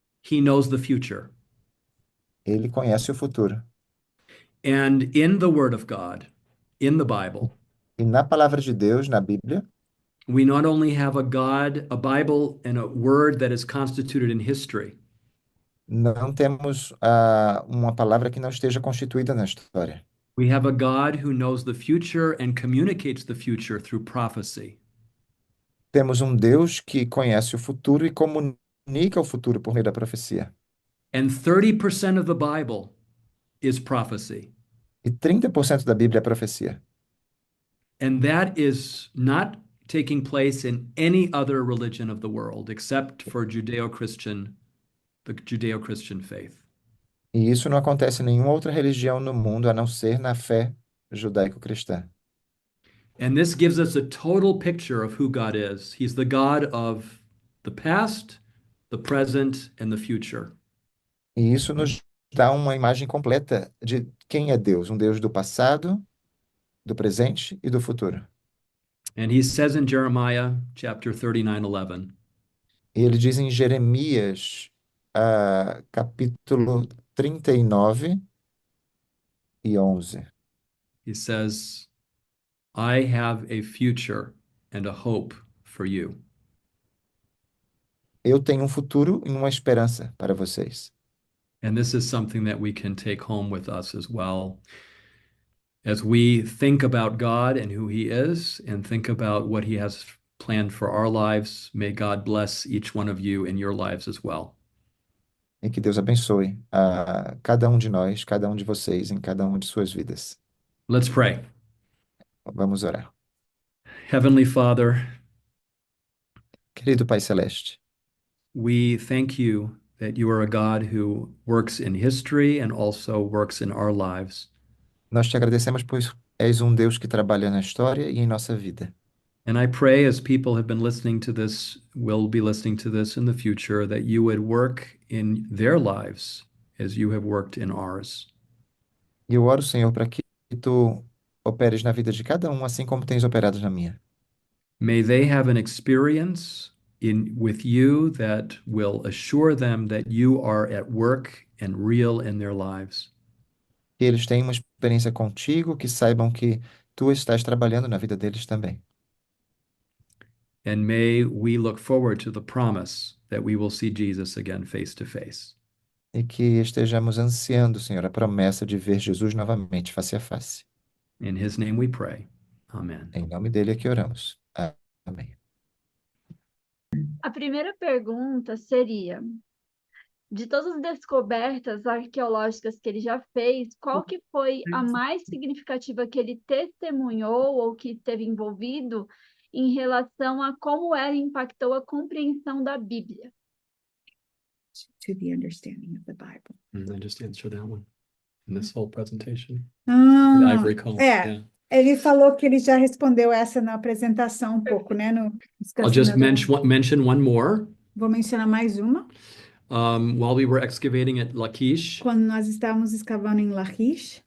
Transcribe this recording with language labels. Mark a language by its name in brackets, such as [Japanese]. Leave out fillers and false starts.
[English] he knows the future. [Portuguese] ele conhece o futuro. [English] And in the Word of God, in the Bible, [Portuguese] E na palavra de Deus, na Bíblia, [English] we not only have a God, a Bible, and a Word that is constituted in history, [Portuguese] não temos uma palavra que não esteja constituída na história. [English] we have a God who knows the future and communicates the future through prophecy. [Portuguese] Temos um Deus que conhece o futuro e comunica o futuro por meio da profecia. [English] And 30% of the Bible is prophecy. [Portuguese] E 30% da Bíblia é profecia. [English] And that is not taking place in any other religion of the world except for the Judeo-Christian faith. [Portuguese] E isso não acontece em nenhuma outra religião no mundo a não ser na fé judaico-cristã. [English] And this gives us a total picture of who God is. He's the God of the past, the present, and the future. [Portuguese] E isso nos dá uma imagem completa de quem é Deus, um Deus do passado, do presente e do futuro. [English] And he says in Jeremiah chapter 39:11, [Portuguese] E ele diz em Jeremias, capítulo 39 e 11. [English] he says, I have a future and a hope for you. [Portuguese] Eu tenho um futuro e uma esperança para vocês. [English] And this is something that we can take home with us as well. As we think about God and who he is, and think about what he has planned for our lives, may God bless each one of you in your lives as well. [Portuguese] E que Deus abençoe a cada um de nós, cada um de vocês, em cada uma de suas vidas. [English] Let's pray. [Portuguese] Vamos orar. [English] Heavenly Father, [Portuguese] Querido Pai Celeste, [English] we thank you that you are a God who works in history and also works in our lives. [Portuguese] nós te agradecemos pois és um Deus que trabalha na história e em nossa vida. [English] And I pray as people have been listening to this, will be listening to this in the future, that you would work in their lives as you have worked in ours. [Portuguese] E eu oro, Senhor, para que tu operes na vida de cada um, assim como tens operado na minha. [English] May they have an experience with you that will assure them that you are at work and real in their lives. [Portuguese] Que eles tenham uma experiência contigo, que saibam que tu estás trabalhando na vida deles também. [English] And may we look forward to the promise that we will see Jesus again face to face. [Portuguese] E que estejamos ansiando, Senhor, a promessa de ver Jesus novamente face a face. [English] In his name we pray. Amen. [Portuguese] Em nome dele é que oramos. Amém. A primeira pergunta seria: de todas as descobertas arqueológicas que ele já fez, qual que foi a mais significativa que ele testemunhou ou que esteve envolvido em relação a como ela impactou a compreensão da Bíblia? [English] To the understanding of the Bible. I just answered that one in this whole presentation. The Ah, Ivory Coast. [Portuguese] é. Ele falou que ele já respondeu essa na apresentação um pouco, né? [English] I'll just mention one more. [Portuguese] Vou mencionar mais uma. [English] While we were excavating at Lachish, [Portuguese] Quando nós estávamos escavando em Lachish,